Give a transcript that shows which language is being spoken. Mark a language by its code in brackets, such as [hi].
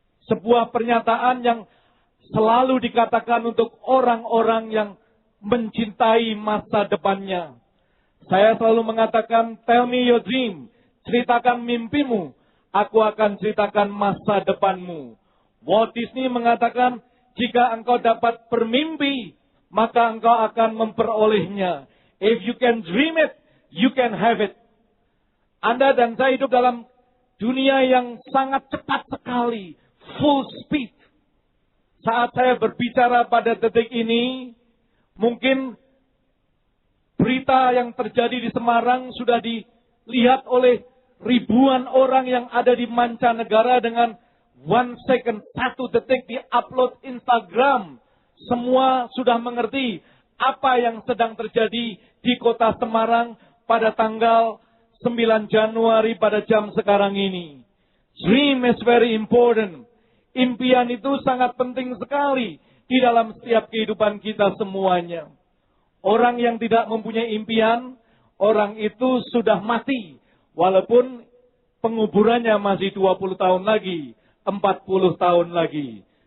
[id] Sebuah pernyataan yang selalu dikatakan untuk orang-orang yang mencintai masa depannya. Saya selalu mengatakan, [en] tell me your dream. [id] Ceritakan mimpimu. Aku akan ceritakan masa depanmu. Walt Disney mengatakan, jika engkau dapat bermimpi, maka engkau akan memperolehnya. [en] If you can dream it, you can have it. [id] Anda dan saya hidup dalam dunia yang sangat cepat sekali. [en] Full speed. [id] Saat saya berbicara pada detik ini, mungkin berita yang terjadi di Semarang sudah dilihat oleh ribuan orang yang ada di mancanegara dengan [en] 1 second, [id] 1 detik di-upload Instagram. Semua sudah mengerti apa yang sedang terjadi di kota Semarang pada tanggal 9 Januari pada jam sekarang ini. [en] Dream is very important. [id] Impian itu sangat penting sekali di dalam setiap kehidupan kita semuanya. Orang yang tidak mempunyai impian, orang itu sudah mati. Walaupun penguburannya masih 20 tahun lagi, 40 tahun lagi.